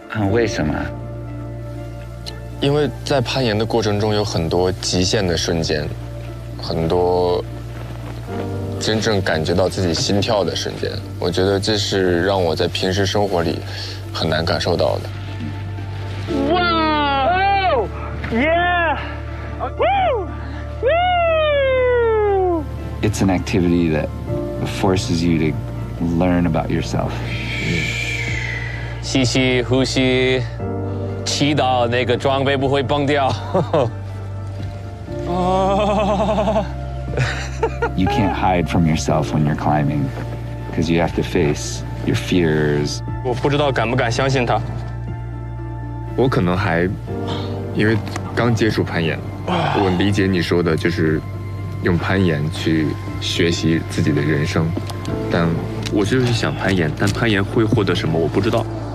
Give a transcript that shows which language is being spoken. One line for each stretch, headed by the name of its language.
Chinese: 为什么？因为在攀岩的过程中有很多极限的瞬间，很多真正感觉到自己心跳的瞬间。我觉得这是让我在平时生活里很难感受到的。哇哦 ，Yeah， Woo， Woo。
English: It's an activity that forces you to learn about yourself.
Chinese: 吸吸呼吸，祈祷那个装备不会崩掉。
English: You can't hide from yourself when you're climbing, because you have to face your fears.
Chinese: 我不知道敢不敢相信他。我可能还因为刚接触攀岩，我理解你说的就是用攀岩去学习自己的人生，但我就是想攀岩，但攀岩会获得什么我不知道。